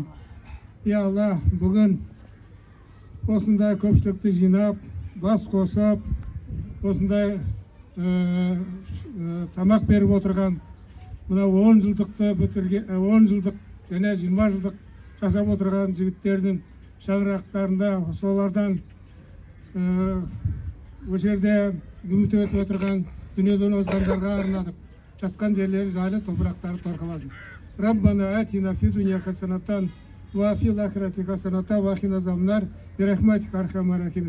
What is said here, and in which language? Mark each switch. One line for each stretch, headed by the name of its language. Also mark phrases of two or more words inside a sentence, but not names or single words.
Kazakh: Я Алла, бүгін осындай көпшілікті жинап, бас қосып, осындай тамақ беріп отырған, мына 10 жылдықты бітірген, 10 жылдық және 20 жылдық жасап отырған жігіттердің шаңырақтарында, солардан осы жерде үміт өтіп отырған дүниеден озғандарға арнадық. Жатқан жерлері жайлы, топырақтары торқалады.
Arabic: ربنا آتنا في الدنيا حسنة وفي الآخرة حسنة وقنا عذاب النار برحمتك أرحم الراحمين.